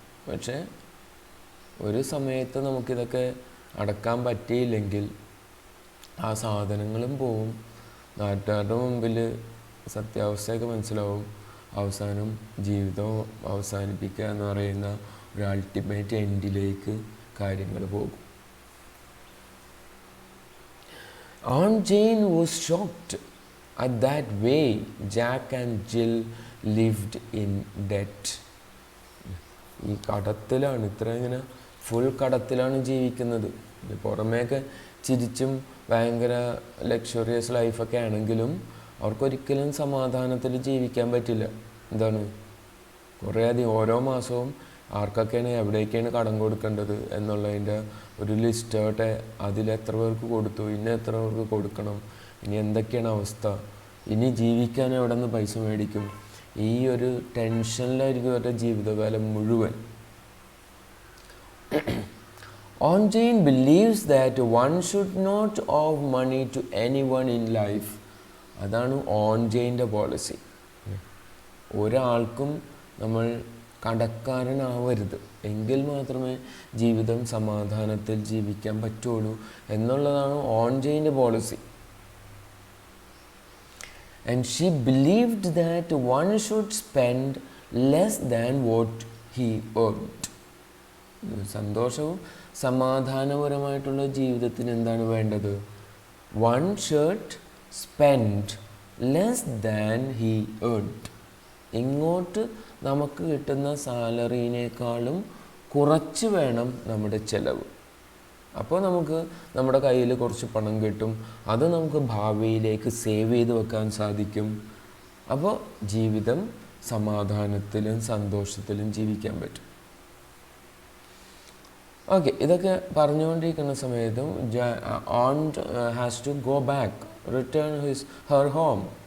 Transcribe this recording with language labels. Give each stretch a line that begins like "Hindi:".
Malayalam: പക്ഷേ ഒരു സമയത്ത് നമുക്കിതൊക്കെ അടക്കാൻ പറ്റിയില്ലെങ്കിൽ ആ സാധനങ്ങളും പോവും, നാട്ടുകാരുടെ മുമ്പിൽ സത്യാവസ്ഥയൊക്കെ മനസ്സിലാവും. അവസാനം ജീവിതം അവസാനിപ്പിക്കുക എന്ന് പറയുന്ന ഒരു അൾട്ടിമേറ്റ് എൻഡിലേക്ക് കാര്യങ്ങൾ പോകും.
English: On-chain was shocked at that way Jack and Jill lived in debt.
Malayalam: ഈ കടത്തിലാണ്, ഇത്ര ഇങ്ങനെ ഫുൾ കടത്തിലാണ് ജീവിക്കുന്നത്. പുറമേയൊക്കെ ചിരിച്ചും ഭയങ്കര ലക്ഷറിയസ് ലൈഫൊക്കെ ആണെങ്കിലും അവർക്കൊരിക്കലും സമാധാനത്തിൽ ജീവിക്കാൻ പറ്റില്ല. എന്താണ്? കുറേയധികം ഓരോ മാസവും ആർക്കൊക്കെയാണ് എവിടേക്കാണ് കടം കൊടുക്കേണ്ടത് എന്നുള്ളതിൻ്റെ ഒരു ലിസ്റ്റോട്ടെ അതിലെത്ര പേർക്ക് കൊടുത്തു, ഇനി എത്ര പേർക്ക് കൊടുക്കണം, ഇനി എന്തൊക്കെയാണ് അവസ്ഥ, ഇനി ജീവിക്കാൻ എവിടെ നിന്ന് പൈസ മേടിക്കും, ഈ ഒരു ടെൻഷനിലായിരിക്കും അവരുടെ ജീവിതകാലം മുഴുവൻ.
English: Onjain believes that one should not owe money to anyone in life.
Malayalam: അതാണ് ഓൺജെയിൻ്റെ പോളിസി. ഒരാൾക്കും നമ്മൾ കടക്കാരനാവരുത്, എങ്കിൽ മാത്രമേ ജീവിതം സമാധാനത്തിൽ ജീവിക്കാൻ പറ്റുള്ളൂ എന്നുള്ളതാണ് ഓൺജെയിൻ്റെ policy.
English: And she believed that one should spend less than what he earned.
Malayalam: സന്തോഷവും സമാധാനപരമായിട്ടുള്ള ജീവിതത്തിന് എന്താണ് വേണ്ടത്?
English: One should spend less than he earned.
Malayalam: ഇങ്ങോട്ട് നമുക്ക് കിട്ടുന്ന സാലറിനേക്കാളും കുറച്ച് വേണം നമ്മുടെ ചിലവ്. അപ്പോൾ നമുക്ക് നമ്മുടെ കയ്യിൽ കുറച്ച് പണം കിട്ടും, അത് നമുക്ക് ഭാവിയിലേക്ക് സേവ് ചെയ്ത് വെക്കാൻ സാധിക്കും. അപ്പോൾ ജീവിതം സമാധാനത്തിലും സന്തോഷത്തിലും ജീവിക്കാൻ പറ്റും. ഓക്കെ, ഇതൊക്കെ പറഞ്ഞുകൊണ്ടിരിക്കുന്ന സമയത്തും
English: aunt has to go back, return her home.